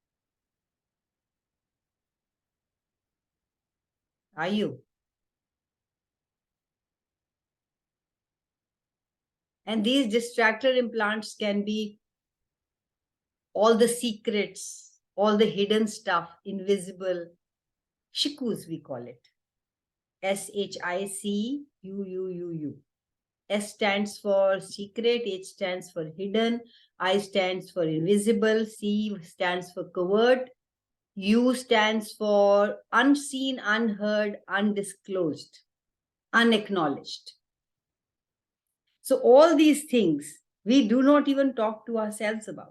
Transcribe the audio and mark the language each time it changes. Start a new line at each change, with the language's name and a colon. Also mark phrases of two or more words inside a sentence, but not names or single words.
English: Are you? And these distractor implants can be all the secrets, all the hidden stuff, invisible, shikus we call it. S-H-I-C-U-U-U-U. S stands for secret, H stands for hidden, I stands for invisible, C stands for covert, U stands for unseen, unheard, undisclosed, unacknowledged. So all these things we do not even talk to ourselves about.